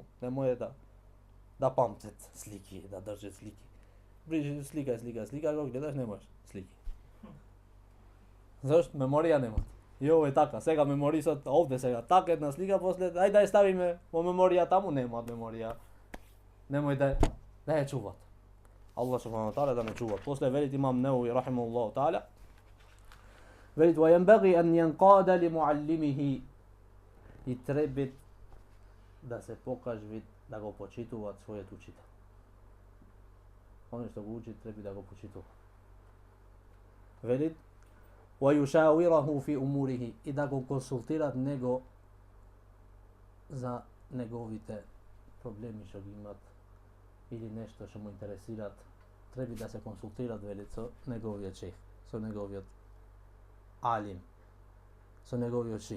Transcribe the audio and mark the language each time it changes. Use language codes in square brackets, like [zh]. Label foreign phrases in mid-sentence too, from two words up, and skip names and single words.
[mk] Не може да памтат слики, да држат слики. Брижи слика, го гледаш, не можеш слики. Зашто меморија нема. И ово е така, сега меморисот овде сега така една слика, после ајде да ја ставиме во меморија таму, нема меморија. Немој да ја чуват. [ar] الله سبحانه تعالى [mk] да не чува. После велит имам Науи [ar] رحمه الله تعالى. Велит وينبغي أن ينقاد لمعلمه. [mk] И треба да се покажи да го почитуваат својот учител. Оној што го учи треба да го почитува. Велит [ar] ويشاوره في أموره, [mk] и да го консултираат него за неговите проблеми што ги имат или нешто што му интересираат. Треба да се консултираат, велит, со неговиот шех, со неговиот алим, со неговиот шех.